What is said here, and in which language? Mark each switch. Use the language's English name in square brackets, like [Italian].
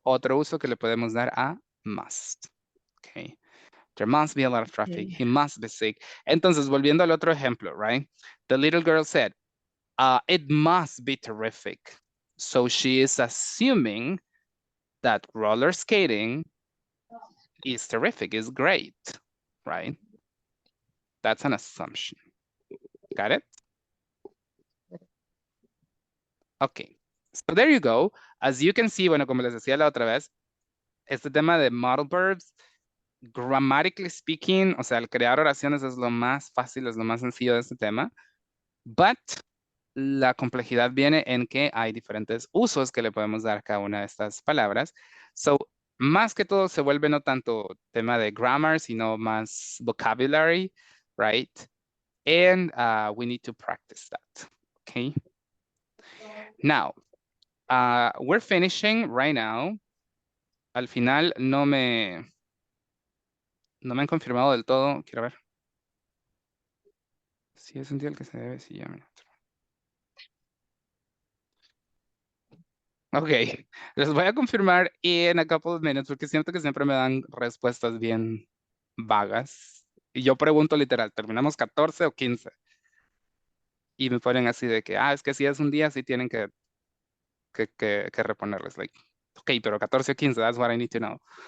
[Spanish] Otro uso que le podemos dar a must. [English] Okay, there must be a lot of traffic. He must be sick. [Spanish] Entonces, volviendo al otro ejemplo, right? [English] The little girl said, it must be terrific. So she is assuming that roller skating is terrific, is great, right? That's an assumption. Got it? Okay, so there you go. As you can see, [Spanish] bueno, como les decía la otra vez, este tema de modal verbs, [English] grammatically speaking, [Spanish] o sea, el crear oraciones es lo más fácil, es lo más sencillo de este tema, but la complejidad viene en que hay diferentes usos que le podemos dar a cada una de estas palabras. So, más que todo se vuelve no tanto tema de grammar, sino más vocabulary, right? [English] And we need to practice that, okay? Now, we're finishing right now. [Spanish] Al final no me han confirmado del todo. Quiero ver. Si es un día el que se debe, sí, ya me... Ok, les voy a confirmar [English] in a couple of minutes [Spanish] porque siento que siempre me dan respuestas bien vagas. Y yo pregunto literal, ¿terminamos 14 o 15? Y me ponen así de que, es que si es un día, sí tienen que reponerles. [English] Like, ok, [Spanish] pero 14 o 15, [English] that's what I need to know.